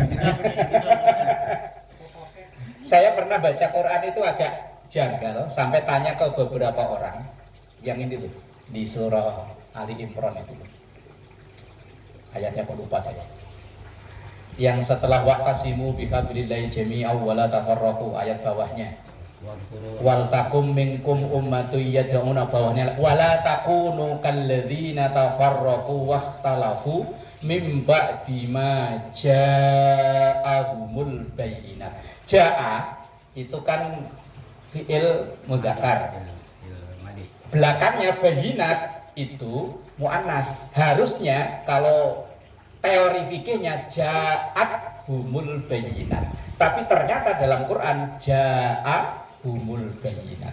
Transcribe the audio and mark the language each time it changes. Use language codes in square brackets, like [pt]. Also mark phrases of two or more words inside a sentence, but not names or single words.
[id] Saya pernah baca Quran itu agak janggal sampai tanya ke beberapa orang yang ini tuh di surah Ali Imran itu. Ayatnya kok lupa saya. Yang setelah [ar] واعتصموا بحبل الله جميعا ولا تفرقوا [id] ayat bawahnya. [ar] ولتكن منكم أمة يدعون bawahnya ولا تكونوا كالذين تفرقوا واختلفوا من بعد ما جاءهم البينات. [id] Ja'a itu kan [ar] فعل مذكر. [id] Belakangnya bayyinat itu muannas. Harusnya kalau teori fikihnya [ar] جاءتهم البينات. [id] Tapi ternyata dalam Quran [ar] جاءتهم البينات.